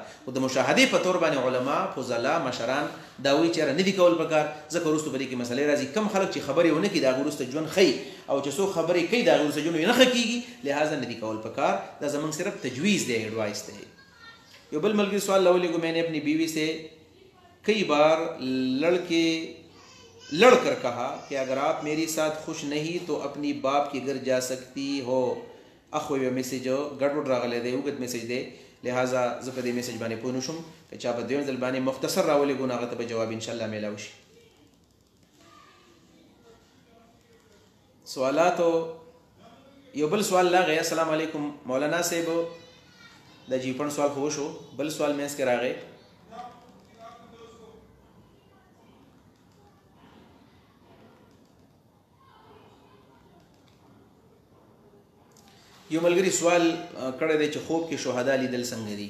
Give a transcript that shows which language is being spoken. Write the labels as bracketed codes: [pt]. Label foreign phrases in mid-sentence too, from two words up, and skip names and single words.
[ps] خو د مشاهدې په طور باندې علما فضلا مشران دا وایي چې یاره نه دي کول پکار ځکه وروسته په دې کې مسلې راځي. کم خلک چې خبرې ونه کړي د هغې وروسته ژوند ښیي او چې څوک خبرې کوي د هغې وروسته ژوند یې نه ښه کېږي لہٰذا نه دي کول پکار. دا زموږ صرف تجویز دی ایڈوائس دی. یو بل ملګري سوال راولېږو [ur] میں نے اپنی بیوی سے کئی بار لڑ کر کہا کہ اگر آپ میری ساتھ خوش نہیں تو اپنی باپ کے گھر جا سکتی ہو. [ps] اخو یو میسیج ګډوډ راغلی دی اوږد میسیج دی لہٰذا زه په دې میسیج باندې پوه نه شوم که چا په دویم ځل باندې مختصر راولېږو نو هغه ته به جواب انشاءالله میلاو شي. سوالاتو یو بل سوال راغی [ar] السلام علیکم [ps] مولانا صاحب دا جیپن سوال خو وشو بل سوال منځ کې راغی یو ملګري سوال کړی دی چې خوب کې شهدا لیدل څنګه دي.